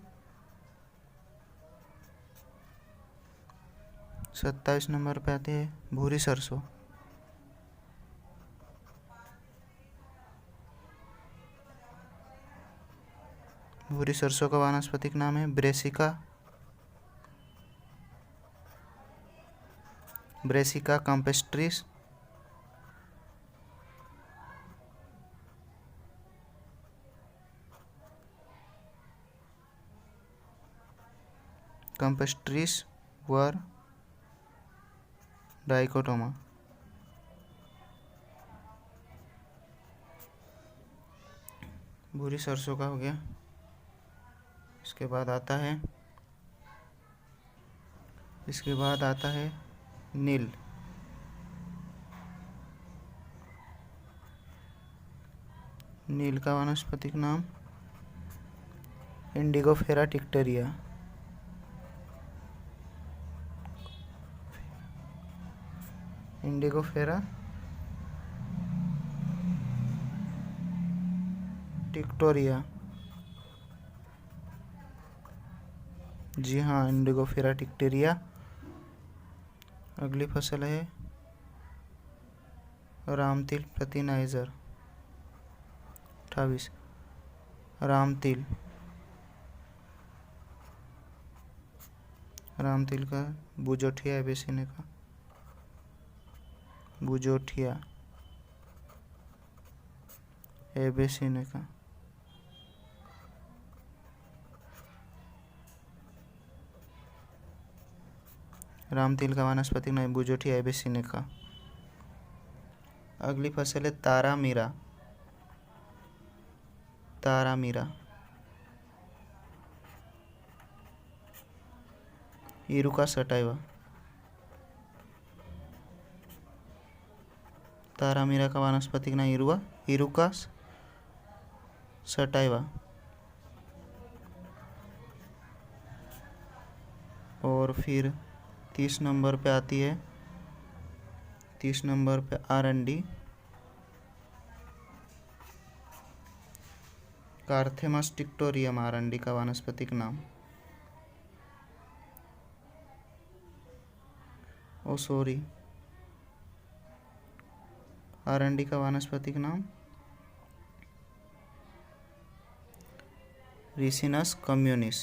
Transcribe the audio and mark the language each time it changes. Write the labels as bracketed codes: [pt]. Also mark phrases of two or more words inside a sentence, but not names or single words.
[hi] 27 नंबर पे आती है भूरी सरसों। भूरी सरसों का वानस्पतिक नाम है ब्रेसिका। ब्रेसिका कैम्पेस्ट्रिस। कैम्पेस्ट्रिस वर डाइकोटोमा। भूरी सरसों का हो गया। इसके बाद आता है नील। नील का वानस्पतिक नाम इंडिगोफेरा टिक्टेरिया। इंडिगोफेरा टिक्टोरिया। जी हाँ, इंडिगोफेरा टिक्टेरिया। अगली फसल है रामतिल प्रति-नाइजर। 28 रामतिल। रामतिल का बुजोठिया एबेसिनिका। बुजोठिया एबेसिनिका। रामतिल का वानस्पतिक नाम बुजोठिया एबेसिनिका। अगली फसल है तारामीरा। तारामीरा। इरुका सटाइवा। तारामीरा का वानस्पतिक नाम इरुका सटाइवा। और फिर 30 नंबर पे आती है 30 नंबर पे आरंडी। कार्थेमस टिक्टोरियम आरंडी का वानस्पतिक नाम। ओ सॉरी, आरंडी का वानस्पतिक नाम रिसिनस कम्युनिस।